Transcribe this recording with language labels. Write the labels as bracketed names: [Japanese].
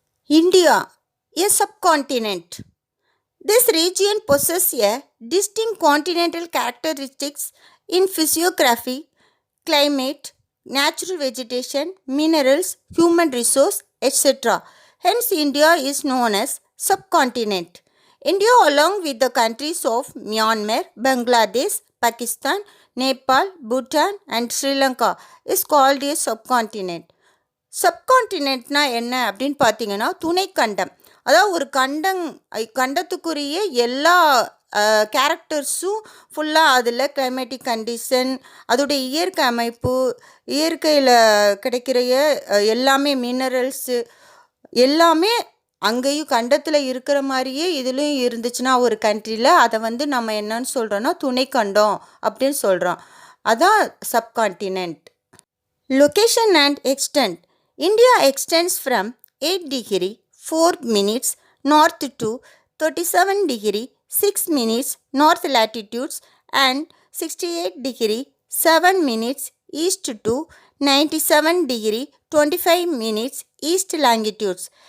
[English] India, a subcontinent. This region possesses a distinct continental characteristics in physiography, climate, natural vegetation, minerals, human resource, etc. Hence, India is known as subcontinent. India, along with the countries of Myanmar, Bangladesh, Pakistan, Nepal, Bhutan, and Sri Lanka, is called a subcontinent. [Tamil] சப்கான்டினென்ட்னா என்ன அப்படின்னு பார்த்தீங்கன்னா துணைக்கண்டம். அதாவது ஒரு கண்டத்துக்குரிய எல்லா கேரக்டர்ஸும் ஃபுல்லாக அதில் climatic condition, அதோடைய இயற்கை அமைப்பு, இயற்கையில் கிடைக்கிற எல்லாமே மினரல்ஸு எல்லாமே அங்கேயும் கண்டத்தில் இருக்கிற மாதிரியே இதுலேயும் இருந்துச்சுன்னா ஒரு கண்ட்ரியில் அதை நம்ம என்னன்னு சொல்கிறோன்னா துணைக்கண்டம் அப்படின்னு சொல்கிறோம். அதான் subcontinent. [English] Location and extent. India extends from 8 degree 4 minutes north to 37 degree 6 minutes north latitudes and 68 degree 7 minutes east to 97 degree 25 minutes east longitudes.